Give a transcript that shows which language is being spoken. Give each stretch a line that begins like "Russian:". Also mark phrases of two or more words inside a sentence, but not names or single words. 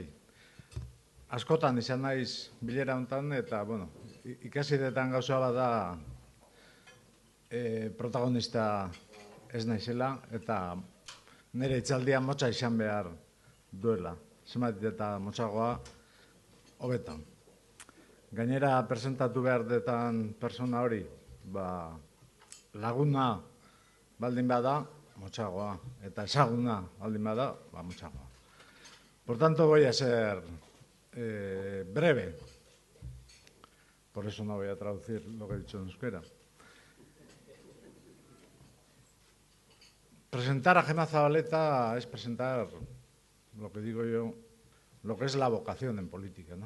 Basque: Askotan izan naiz bilera hontan eta ikasidetan gauza bada protagonista ez naizela eta nire hitzaldia motza izan behar duela. Zenbat eta motzagoa hobetan. Gainera presentatu behar detan persona hori, laguna baldin bada, motzagoa, eta ezaguna baldin bada, motzagoa.
Spanish: Por tanto, voy a ser breve. Por eso no voy a traducir lo que he dicho en euskera. Presentar a Gemma Zabaleta es presentar, lo que digo yo, lo que es la vocación en política, ¿no?